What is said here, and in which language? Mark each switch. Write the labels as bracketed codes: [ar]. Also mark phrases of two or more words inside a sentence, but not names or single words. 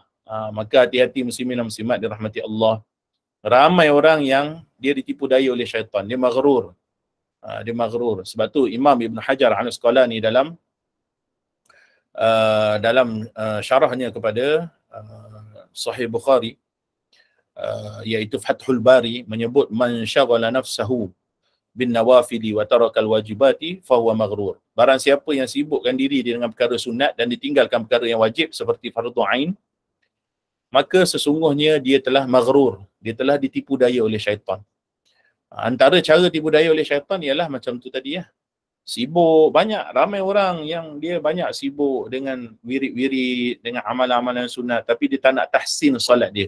[ms] Maka hati-hati muslimin dan muslimat dirahmati Allah. Ramai orang yang dia ditipu daya oleh syaitan. Dia maghrur. Dia maghrur. Sebab tu Imam Ibn Hajar Al-Asqalani dalam syarahnya kepada Sahih Bukhari, iaitu Fathul Bari, menyebut [ar] من شغل نفسه بالنوافل وترك الواجبات فهو مغرور. [ms] Barang siapa yang sibukkan diri dengan perkara sunat dan ditinggalkan perkara yang wajib seperti fardu ain, maka sesungguhnya dia telah maghrur, dia telah ditipu daya oleh syaitan. Antara cara tipu daya oleh syaitan ialah macam tu tadi ya. Sibuk, ramai orang yang dia banyak sibuk dengan wirid-wirid, dengan amalan-amalan sunat, tapi dia tak nak tahsin solat dia.